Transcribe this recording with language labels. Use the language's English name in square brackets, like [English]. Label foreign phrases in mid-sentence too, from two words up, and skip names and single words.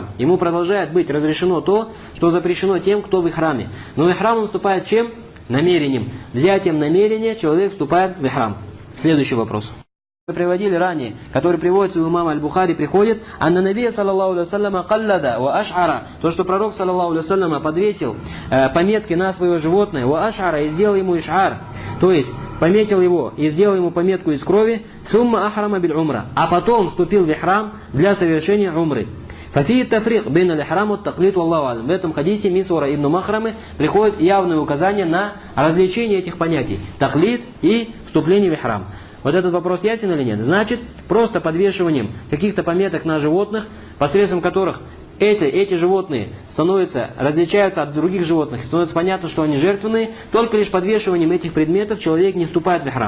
[Russian] Ему продолжает быть разрешено то, что запрещено тем, кто в ихраме. Но в ихрам он вступает чем? Намерением. Взятием намерения человек вступает в ихрам. Следующий вопрос. Мы приводили ранее, который приводится у имама аль-Бухари, приходит: [Arabic] «أن النبي صلى الله عليه وسلم قلد وأشعر». [Russian] То, что пророк, [Arabic] صلى الله عليه وسلم, [Russian] подвесил пометки на свое животное, [Arabic] وأشعر, [Russian] и сделал ему иш'ар, то есть пометил его и сделал ему пометку из крови, [Arabic] ثم أحرم بالعمرة, [Russian] а потом вступил в ихрам для совершения умры. [Arabic] ففي تفريق بين الإحرام والتقليد والله أعلم. [Russian] В этом хадисе Мисвара ибн Махрамы приходит явное указание на различение этих понятий: таклид и вступление в ихрам. Вот этот вопрос ясен или нет? Значит, просто подвешиванием каких-то пометок на животных, посредством которых эти животные различаются от других животных, становится понятно, что они жертвенные, только лишь подвешиванием этих предметов человек не вступает в ихрам.